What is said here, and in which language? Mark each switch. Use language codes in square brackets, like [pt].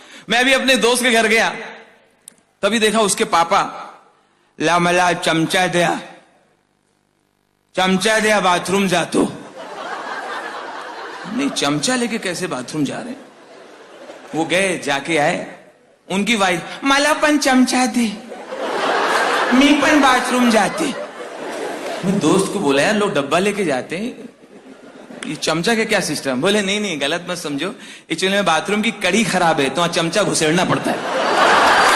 [hi] मैं भी अपने दोस्त के घर गया, तभी देखा उसके पापा, [mr] ला मला [hi] चमचा दिया बाथरूम जा। तो नहीं, चमचा लेके कैसे बाथरूम जा रहे हैं? वो गए, जाके आए, उनकी वाइफ, [mr] मला पण चमचा दे, मी पण बाथरूम जाते। [hi] मैं दोस्त को बोला, यार लोग डब्बा लेके जाते हैं, ये चमचा का क्या सिस्टम? बोले नहीं नहीं, गलत मत समझो, एक्चुअली में बाथरूम की कड़ी खराब है, तो वहां चमचा घुसेड़ना पड़ता है।